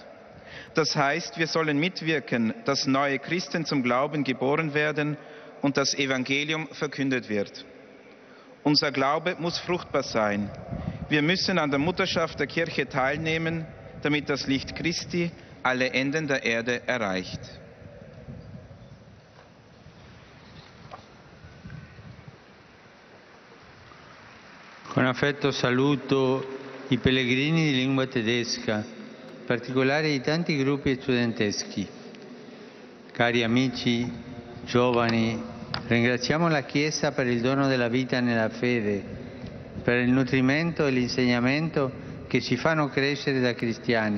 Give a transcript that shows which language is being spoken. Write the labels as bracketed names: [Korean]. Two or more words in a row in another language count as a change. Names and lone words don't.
[German] Das heißt, wir sollen mitwirken, dass neue Christen zum Glauben geboren werden und das Evangelium verkündet wird. Unser Glaube muss fruchtbar sein. Wir müssen an der Mutterschaft der Kirche teilnehmen, damit das Licht Christi alle Enden der Erde erreicht. [Italian] Con affetto saluto i pellegrini di lingua tedesca, in particolare i tanti gruppi studenteschi. Cari amici, giovani, ringraziamo la Chiesa per il dono della vita nella fede, per il nutrimento e l'insegnamento che ci fanno crescere da cristiani.